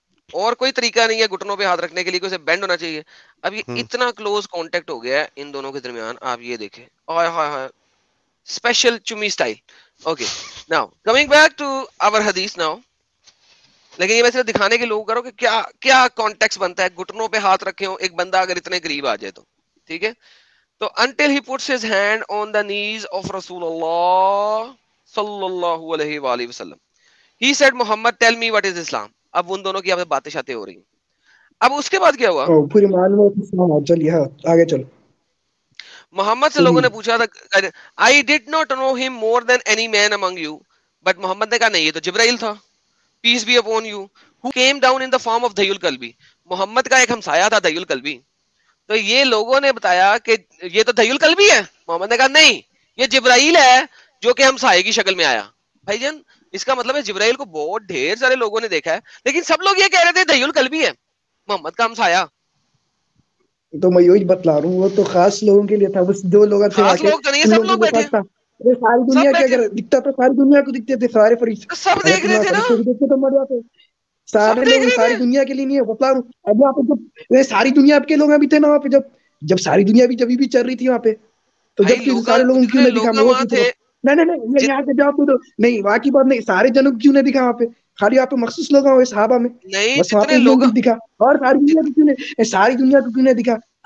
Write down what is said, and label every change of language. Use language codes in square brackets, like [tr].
[ur] اور کوئی طریقہ نہیں ہے گھٹنوں پہ ہاتھ رکھنے کے لیے, اسے بینڈ ہونا چاہیے. اب یہ اتنا کلوز کانٹیکٹ ہو گیا ہے ان دونوں کے درمیان, آپ یہ دیکھیں, ہائے ہائے ہائے, اسپیشل چمی style. [en] Okay, now coming back to our hadith now. [ur] لیکن یہ میں صرف دکھانے کے لوگ کرو کہ کیا کیا کانٹیکٹ بنتا ہے گھٹنوں پہ ہاتھ رکھے ہوں ایک بندہ اگر اتنے قریب آ جائے تو, ٹھیک ہے. تو [en] until he puts his hand on the knees of رسول اللہ صلی اللہ علیہ وآلہ وسلم. He said, Muhammad, tell me what is Islam. [ur] اب ان دونوں کی آپ سے باتیں شاتیں ہو رہی ہیں. اب اس کے بعد کیا ہوا, پوری معلومات. چلیے آگے چلو. محمد سے لوگوں نے پوچھا تھا, [en] I did not know him more than any man among you. But [ur] محمد نے کہا نہیں, یہ تو جبرائیل تھا, [en] peace be upon you, who came down in the form of Dayul Kalbi. [ur] محمد کا ایک ہمسایہ تھا Dayul Kalbi. تو یہ لوگوں نے بتایا کہ یہ تو Dayul Kalbi ہے. محمد نے کہا نہیں, یہ جبرائیل ہے جو کہ ہمسایہ کی شکل میں آیا. بھائی جان, اس کا مطلب ہے جبرائیل کو بہت ڈھیر سارے لوگوں نے دیکھا ہے, لیکن سب لوگ یہ کہہ رہے تھے Dayul Kalbi ہے, محمد کا ہمسایہ. تو میں یہی بتلا رہا ہوں, وہ تو خاص لوگوں کے لیے تھا, بس دو لوگ تھے, خاص لوگ تو نہیں, سب لوگ بیٹھے, ساری دنیا کے اگر دکھتا تو ساری دنیا کو دکھتے تھے, سارے فرشتے سب دیکھ رہے تھے نا, تو مر جاتے سارے لوگ, ساری دنیا کے لیے نہیں ہے, بتلا رہا ہوں. اب وہاں پہ جب ساری دنیا کے لوگ بھی تھے نا وہاں پہ, جب ساری دنیا بھی جب بھی چل رہی تھی وہاں پہ, تو جب سارے لوگوں کیوں نہیں دکھا, وہ نہیں یہاں سے جواب دے دو, نہیں وہاں کی بات نہیں, سارے جنوں کیوں نہیں دکھا وہاں پہ, خالی وہاں پہ مخصوص لوگ ہیں صحابہ میں, بس وہاں پہ لوگ دکھا, اور ساری دنیا کو کیوں نہیں, ساری دنیا کو کیوں نہیں دکھا.